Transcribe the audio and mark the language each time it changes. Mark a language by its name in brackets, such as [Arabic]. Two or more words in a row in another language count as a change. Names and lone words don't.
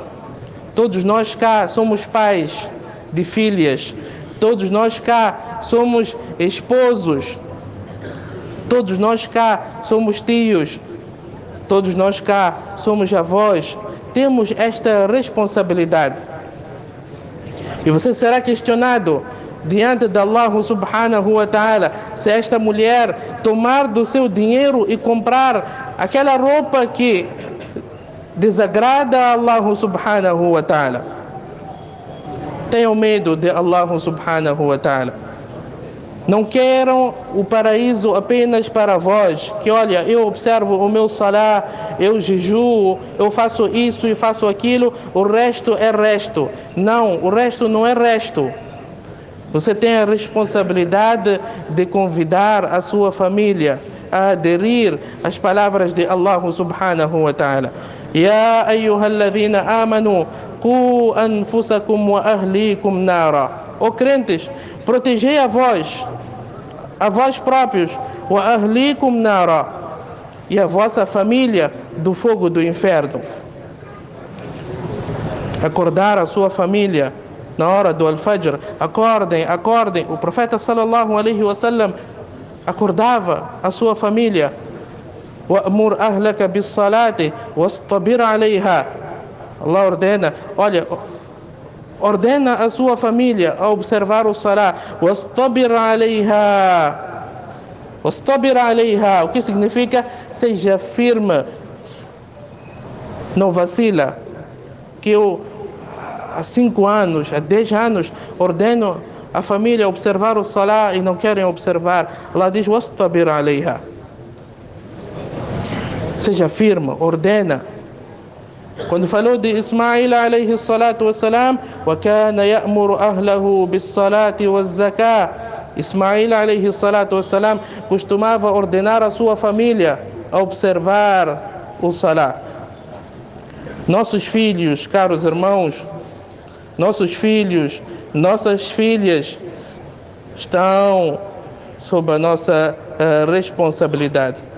[Portuguese] Todos nós cá somos pais de filhas, todos nós cá somos esposos, todos nós cá somos tios, todos nós cá somos avós, temos esta responsabilidade. E você será questionado diante de Allah [Arabic] سبحانه وتعالى [Portuguese] se esta mulher tomar do seu dinheiro e comprar aquela roupa que desagrada a Allah [Arabic] سبحانه وتعالى. [Portuguese] Tenham medo de Allah [Arabic] سبحانه وتعالى. [Portuguese] Não queiram o paraíso apenas para vós, que olha, eu observo o meu salá, eu jejuo, eu faço isso e faço aquilo, o resto é resto. Não, o resto não é resto. Você tem a responsabilidade de convidar a sua família a aderir às palavras de Allah [Arabic] سبحانه وتعالى. يا أيها الذين آمنوا قوا أنفسكم وأهليكم نارا. [Portuguese] Ó crentes, protegei a vós próprios, [Arabic] وأهليكم نارا, [Portuguese] e a vossa família do fogo do inferno. Acordar a sua família na hora do Al-Fajr, acordem. O profeta [Arabic] صلى الله عليه وسلم [Portuguese] acordava a sua família. [Arabic] وأمر أهلك بالصلاة واصطبر عليها. [Portuguese] Allah ordena a sua família a observar o salá. [Arabic] واصطبر عليها. [Portuguese] O que significa? Seja firme, não vacila. Que eu há 5 anos, há 10 anos ordeno a família a observar o salá e não querem observar. Allah diz: [Arabic] واصطبر عليها. [Portuguese] Seja firme, ordena. Quando falou de Ismail [Arabic] عليه الصلاة والسلام وكان يأمر أهله بالصلاة والزكاة. [Portuguese] Ismail [Arabic] عليه الصلاة والسلام [Portuguese] costumava ordenar a sua família a observar o salá. Nossos filhos, caros irmãos, nossos filhos, nossas filhas estão sob a nossa responsabilidade.